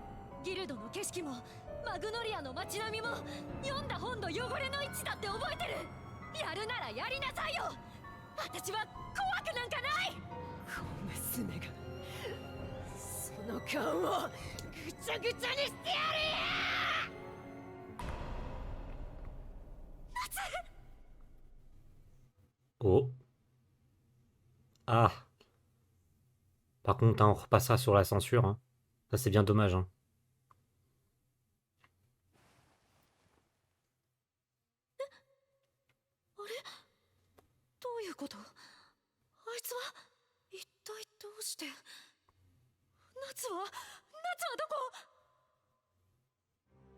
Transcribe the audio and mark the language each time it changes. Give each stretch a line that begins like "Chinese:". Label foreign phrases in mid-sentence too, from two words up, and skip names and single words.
Japanese: ギルドの景色もマグノリアの街並みも読んだ本の汚れの位置だって覚えてる。やるならやりなさいよ。私は怖くなんかない。小娘がその顔をぐちゃぐちゃにしてやる。 Oh. Ah.
French: Par contre, hein, on repassera sur la censure. Hein. Ça, c'est bien dommage. Hein.
Japanese: どういうこと？あいつは一体どうして？夏はどこ？